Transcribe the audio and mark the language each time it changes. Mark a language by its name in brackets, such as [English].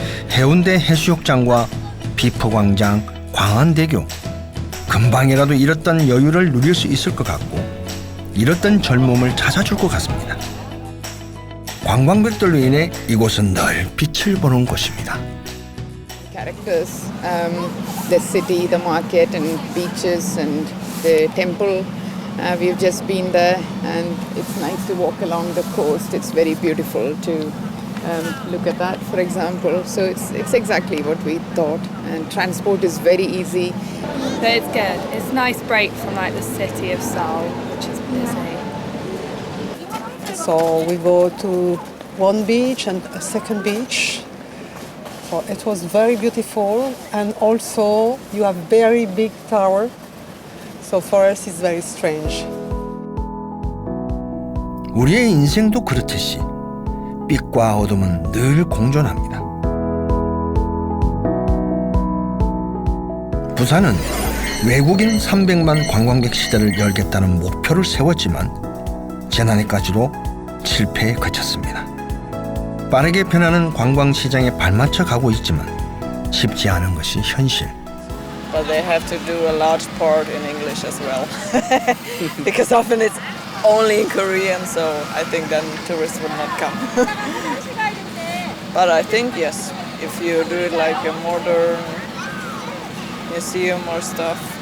[Korean] 해운대 해수욕장과 비포광장, 광안대교. 금방이라도 잃었던 여유를 누릴 수 있을 것 같고 잃었던 젊음을 찾아줄 것 같습니다. 관광객들로 인해 이곳은 늘 빛을 보는 곳입니다. [English] Characters, the city, the market and beaches and the temple. We've just been there and it's nice to walk along the coast. It's very beautiful to look at that, for example. So it's exactly what we thought, and transport is very easy. But it's good. It's a nice break from like the city of Seoul, which is busy. So we go to one beach and a second beach. So it was very beautiful, and also you have very big tower. So for us it's very strange. [Korean] 우리의 인생도 그렇듯이 빛과 어둠은 늘 공존합니다. 부산은 외국인 300만 관광객 시대를 열겠다는 목표를 세웠지만 지난해까지도 실패에 그쳤습니다. 빠르게 변하는 관광시장에 발맞춰 가고 있지만 쉽지 않은 것이 현실. [English] But they have to do a large part in English as well. Because often it's only in Korean, so I think then tourists would not come. But I think, yes, if you do it like a modern museum or stuff.